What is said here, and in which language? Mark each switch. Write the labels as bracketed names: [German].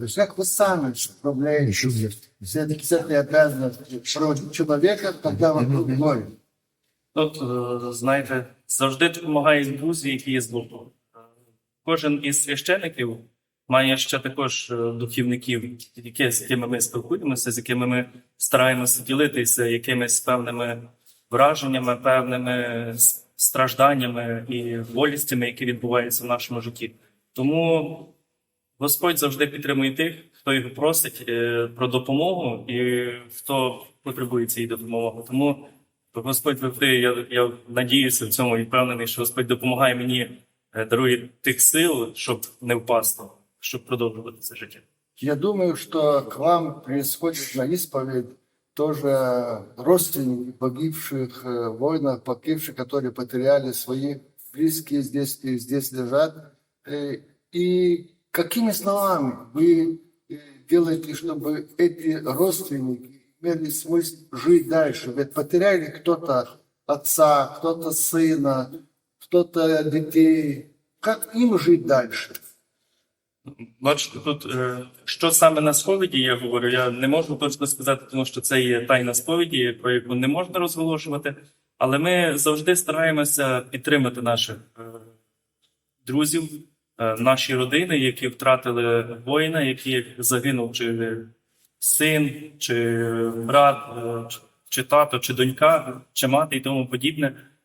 [Russian] Как вы сами справляетесь с этой обязанностью проводить человека, когда вокруг горе? [Ukrainian] Тут, знаєте, завжди допомагають друзі, які є з боку. Кожен із священиків має ще також духівників, з якими ми спілкуємося, з якими ми стараємося ділитися якимись певними враженнями, певними стражданнями і болістями, які відбуваються в нашому житті. Тому Господь завжди підтримує тих, хто його просить про допомогу і хто потребує цієї допомоги. Тому Господь завжди, я надіюся в цьому і впевнений, що Господь допомагає мені, дарує тих сил, щоб не впасти, щоб продовжувати це життя. [Russian] Я думаю, что к вам происходит на исповедь тоже родственники погибших воинов, погибших, которые потеряли свои близкие здесь лежат. И какими словами вы делаете, чтобы эти родственники имели смысл жить дальше? Ведь потеряли кто-то отца, кто-то сына, кто-то детей. Как им жить дальше? [Ukrainian] Бачите, тут, що саме на сповіді я говорю, я не можу точно сказати, тому що це є тайна сповіді, про яку не можна розголошувати, але ми завжди стараємося підтримати наших друзів, наші родини, які втратили воїна, який загинув чи син, чи брат, чи тато, чи донька, чи мати і тому подібне.